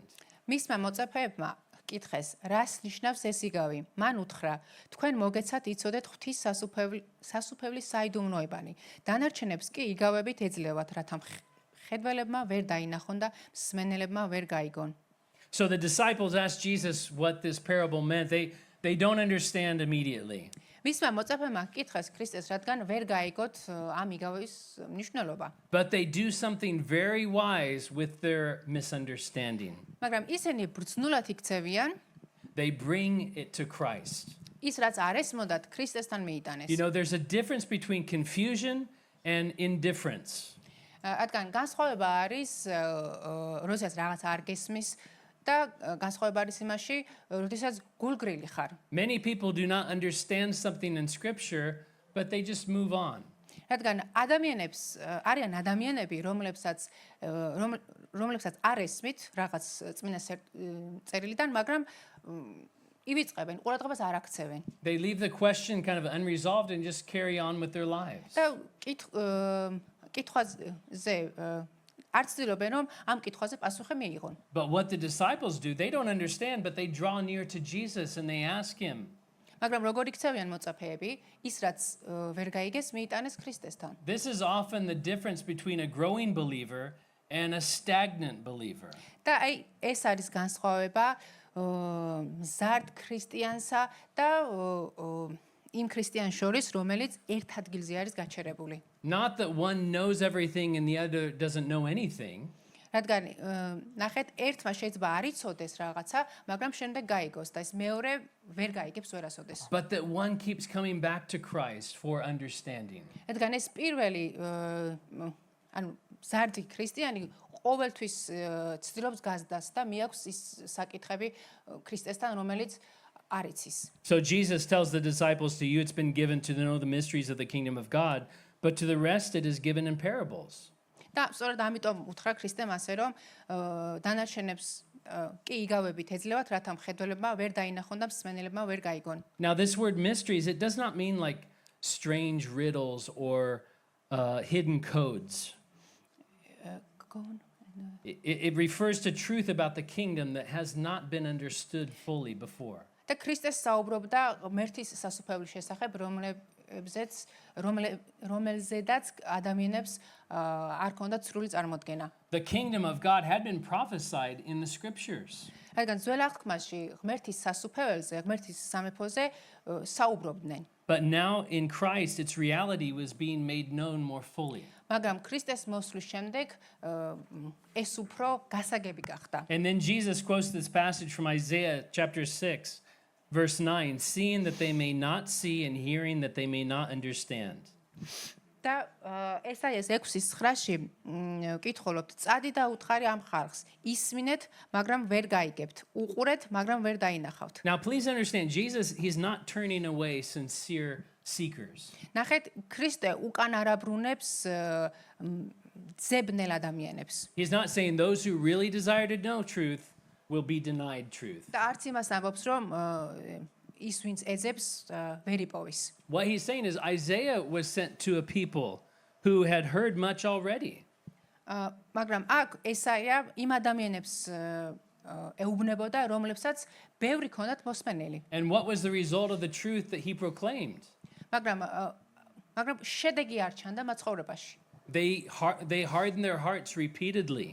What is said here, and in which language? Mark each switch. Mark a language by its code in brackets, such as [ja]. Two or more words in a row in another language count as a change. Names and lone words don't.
[ka] მისმა მოწაფეებმა კითხეს, რას ნიშნავს ეს იგავი? მან უთხრა, თქვენ მოგეცათ იცოდეთ ღვთის სასუფევლის საიდუმლოებანი. დანარჩენებს კი იგავებით ეძლევათ, რათა ხედველებმა ვერ დაინახონ და მსმენელებმა ვერ გაიგონ. [en] So the disciples asked Jesus what this parable meant. They don't understand immediately. [ka] მისმა მოწაფეებმა კითხეს ქრისტეს, რადგან ვერ გაიგოთ ამ იგავის მნიშვნელობა. [en] But they do something very wise with their misunderstanding. [ka] მაგრამ ისინი ბრძნულად იქცევიან, [en] They bring it to Christ. [ka] ის რაც არ ესმოდათ ქრისტესთან მიიტანეს. [en] You know, there's a difference between confusion and indifference. [ka] რადგან განსხვავება არის, როდესაც რაღაც არ გესმის და განსხვავება არის იმაში, როდესაც გულგრილი ხარ. [en] Many people do not understand something in Scripture, but they just move on. [ka] რადგან არიან ადამიანები, რომლებსაც არ ესმით რაღაც წმინდა წერილიდან, მაგრამ ივიწყებენ, ყურადღებას არ აქცევენ. [en] They leave the question kind of unresolved and just carry on with their lives. [ka] და კითხვაზე არ ცდილობენ, რომ ამ კითხვაზე პასუხი მიიღონ. [en] But what the disciples do, they don't understand, but they draw near to Jesus and they ask him. [ka] მაგრამ როგორ იქცევიან მოწაფეები, ის რაც ვერ გაიგეს, მიიტანეს ქრისტესთან. [en] This is often the difference between a growing believer and a stagnant believer. [ka] და აი ეს არის განსხვავება მზარდ ქრისტიანსა და იმ ქრისტიან შორის, რომელიც ერთ ადგილზე არის გაჩერებული. [en] Not that one knows everything and the other doesn't know anything. [ka] რადგან ნახეთ, ერთმა შეიძლება არ იცოდეს რაღაცა, მაგრამ შემდეგ გაიგოს და ეს მეორე ვერ გაიგებს ვერასოდეს. [en] But that one keeps coming back to Christ for understanding. [ka] რადგან ეს პირველი ანუ მზარდი ქრისტიანი ყოველთვის ცდილობს გაზდას და მიაქვს ის საკითხები ქრისტესთან, რომელიც არ იცის. [en] So Jesus tells the disciples, to you it's been given to know the mysteries of the kingdom of God, but to the rest it is given in parables. [ka] და სწორედ ამიტომ უთხრა ქრისტემ ასე, რომ დანარჩენებს კი იგავებით ეძლევათ, რათა მხედველებმა ვერ დაინახონ და მსმენელებმა ვერ გაიგონ. [en] Now this word mysteries, it does not mean like strange riddles or hidden codes. It refers to truth about the kingdom that has not been understood fully before. [ka] და ქრისტეს საუბრობდა ღმერთის სასუფეველის შესახებ, რომელზედაც ადამიანებს არ ქონდათ სრული წარმოდგენა. [en] The kingdom of God had been prophesied in the scriptures. [ka] რადგან ძველ აღთქმაში ღმერთის სასუფეველზე, ღმერთის სამეფოზე საუბრობდნენ. [en] But now in Christ its reality was being made known more fully. [ka] მაგრამ ქრისტეს მოსვლის შემდეგ ეს უფრო გასაგები გახდა. [en] And then Jesus quotes this passage from Isaiah chapter 6 verse 9, seeing that they may not see and hearing that they may not understand. [ka] და ესაიას 6:9-ში კითხულობთ, წადი და უთხარი ამ ხალხს, ისმინეთ, მაგრამ ვერ გაიგებთ, უყურეთ, მაგრამ ვერ დაინახავთ. [en] Now please understand, Jesus, he's not turning away sincere seekers. [ka] ნახეთ, ქრისტე უკან არ აბრუნებს ძებნელ ადამიანებს. [en] He's not saying those who really desire to know truth will be denied truth. [ka] და არც იმას ამბობს, რომ ის ვინც ეძებს ვერ იპოვის. [en] What he's saying is Isaiah was sent to a people who had heard much already. [ka] მაგრამ აქ ესაია იმ ადამიანებს ეუბნებოდა, რომლებსაც ბევრი ქონდათ მოსმენელი. [en] And what was the result of the truth that he proclaimed? [ka] მაგრამ შედეგი არ ჩანდა მათ ცხოვრებაში. [en] They hardened their hearts repeatedly.